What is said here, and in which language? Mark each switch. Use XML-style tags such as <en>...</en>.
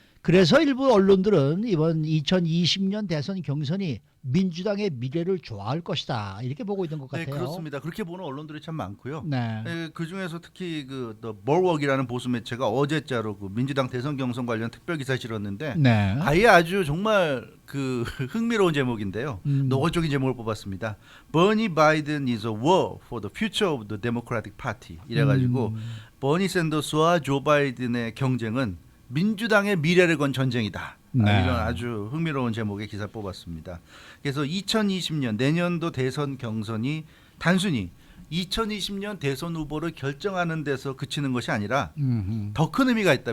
<ko>그래서 일부 언론들은 이번 2020년 대선 경선이 민주당의 미래를 좋아할 것이다 이렇게 보고 있는 것 네, 같아요. 그렇습니다. 그렇게 보는 언론들이 참 많고요. 네. 그 중에서 특히 그 The Bulwark이라는 보수 매체가 어제자로 그 민주당 대선 경선 관련 특별 기사 실었는데 네. 아예 아주 정말 그 흥미로운 제목인데요. 노골적인 제목을 뽑았습니다.</ko> <en>Bernie Biden is a war for the future of the Democratic Party.</en> <ko>이래가지고 버니 샌더스와 조 바이든의 경쟁은 민주당의 미래를 건 전쟁이다. 네. 이런 아주 흥미로운 제목의 기사를 뽑았습니다. 그래서 2020년 내년도 대선 경선이 단순히 2020년 대선 후보를 결정하는 데서 그치는 것이 아니라 더 큰 의미가 있다.</ko>